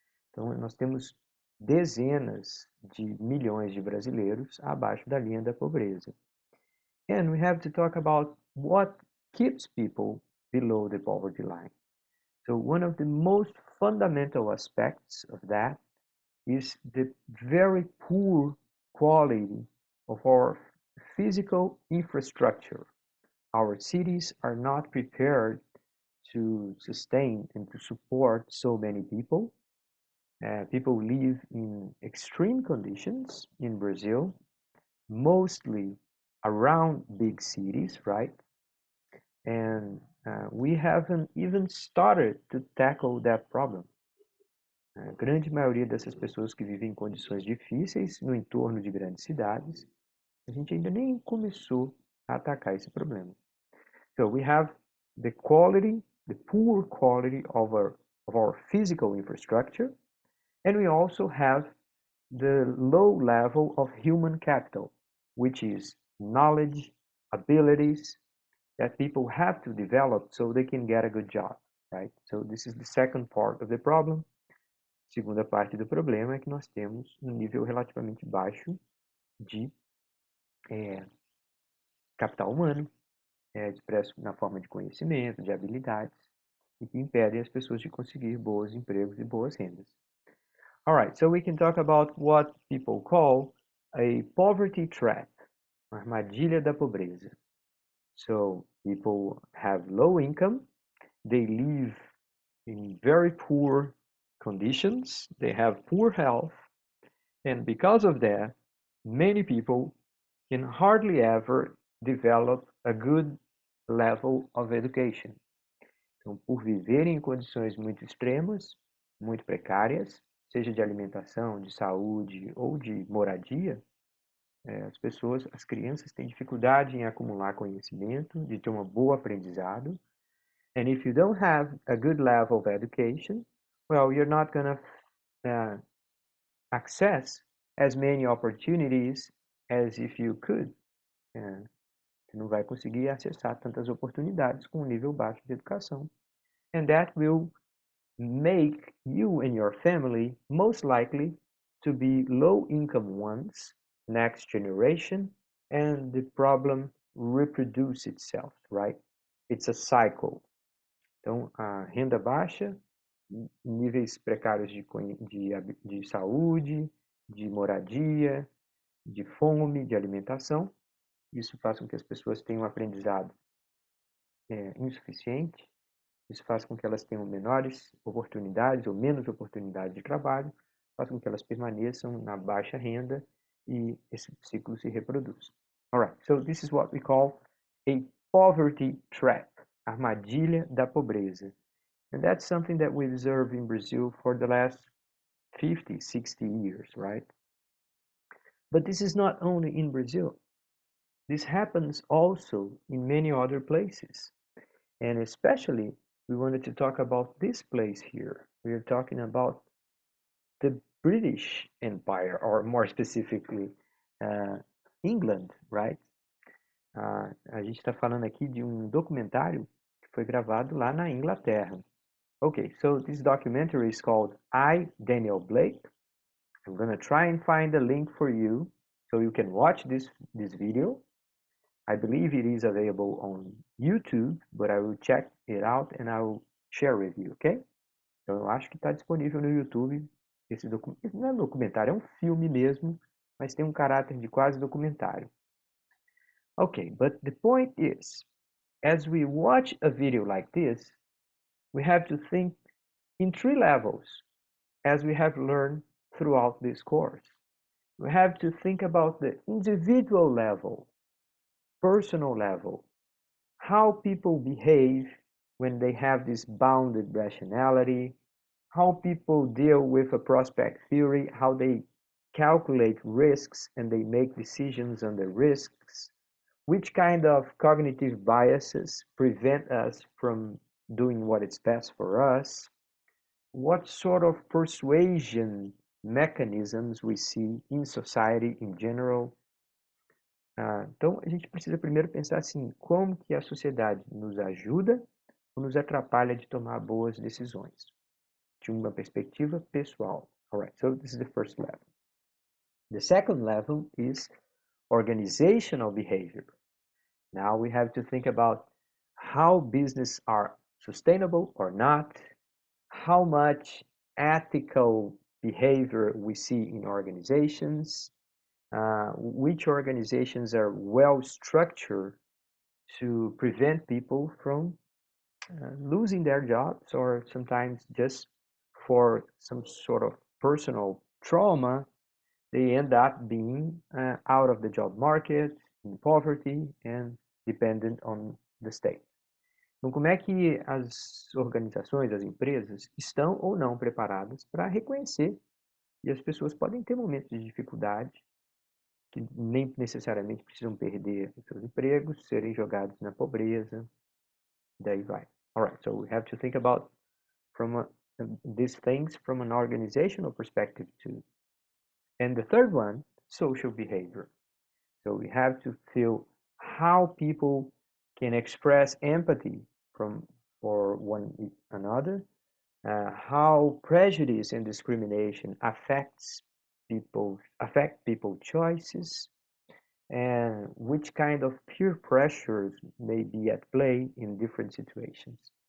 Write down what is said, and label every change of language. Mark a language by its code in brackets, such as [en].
[pt] Então, nós temos dezenas de milhões de brasileiros abaixo da linha da pobreza. [en] And we have to talk about what keeps people below the poverty line. So one of the most fundamental aspects of that is the very poor quality of our physical infrastructure. Our cities are not prepared to sustain and to support so many people. People live in extreme conditions in Brazil, mostly around big cities, right? And we haven't even started to tackle that problem. [pt] A grande maioria dessas pessoas que vivem em condições difíceis no entorno de grandes cidades, a gente ainda nem começou a atacar esse problema. [en] So we have the poor quality of our physical infrastructure, and we also have the low level of human capital, which is knowledge, abilities that people have to develop so they can get a good job, right? So this is the second part of the problem. [pt] Segunda parte do problema é que nós temos um nível relativamente baixo de capital humano, expresso na forma de conhecimento, de habilidades, e que impedem as pessoas de conseguir bons empregos e boas rendas. [en] All right, so we can talk about what people call a poverty trap, [pt] uma armadilha da pobreza. [en] So people have low income, they live in very poor conditions, they have poor health, and because of that, many people can hardly ever develop a good level of education. [pt] Então, por viverem em condições muito extremas, muito precárias, seja de alimentação, de saúde ou de moradia, as crianças têm dificuldade em acumular conhecimento, de ter um bom aprendizado. [en] And if you don't have a good level of education, well, you're not going to access as many opportunities as if you could. [pt] Você não vai conseguir acessar tantas oportunidades com um nível baixo de educação. [en] And that will make you and your family most likely to be low-income ones, next generation, and the problem reproduce itself, right? It's a cycle. [pt] Então, a renda baixa, níveis precários de saúde, de moradia, de fome, de alimentação. Isso faz com que as pessoas tenham um aprendizado insuficiente. Isso faz com que elas tenham menores oportunidades ou menos oportunidades de trabalho, faz com que elas permaneçam na baixa renda e esse ciclo se reproduz. [en] Alright, so this is what we call a poverty trap, [pt] armadilha da pobreza. [en] And that's something that we observe in Brazil for the last 50, 60 years, right? But this is not only in Brazil. This happens also in many other places. And especially, we wanted to talk about this place here. We are talking about the British Empire, or more specifically, England, right? [pt] A gente está falando aqui de um documentário que foi gravado lá na Inglaterra. [en] Okay, so this documentary is called I, Daniel Blake. I'm going to try and find a link for you so you can watch this video. I believe it is available on YouTube, but I will check it out and I will share with you, okay? [pt] Então eu acho que está disponível no YouTube. Esse não é documentário, é um filme mesmo, mas tem um caráter de quase documentário. [en] Okay, but the point is, as we watch a video like this, we have to think in 3 levels, as we have learned throughout this course. We have to think about the individual level, personal level, how people behave when they have this bounded rationality, how people deal with a prospect theory, how they calculate risks and they make decisions on the risks, which kind of cognitive biases prevent us from doing what is best for us, what sort of persuasion mechanisms we see in society in general. [pt] Então, a gente precisa primeiro pensar assim, como que a sociedade nos ajuda ou nos atrapalha de tomar boas decisões, de uma perspectiva pessoal. [en] Alright, so this is the first level. The second level is organizational behavior. Now we have to think about how business are sustainable or not, how much ethical behavior we see in organizations, which organizations are well structured to prevent people from losing their jobs, or sometimes just for some sort of personal trauma, they end up being out of the job market, in poverty, and dependent on the state. [pt] Então, como é que as organizações, as empresas, estão ou não preparadas para reconhecer que as pessoas podem ter momentos de dificuldade, que nem necessariamente precisam perder os seus empregos, serem jogados na pobreza, daí vai. [en] Alright, so we have to think about these things from an organizational perspective too. And the third one, social behavior. So we have to feel how people can express empathy for one another, how prejudice and discrimination affect people choices, and which kind of peer pressures may be at play in different situations.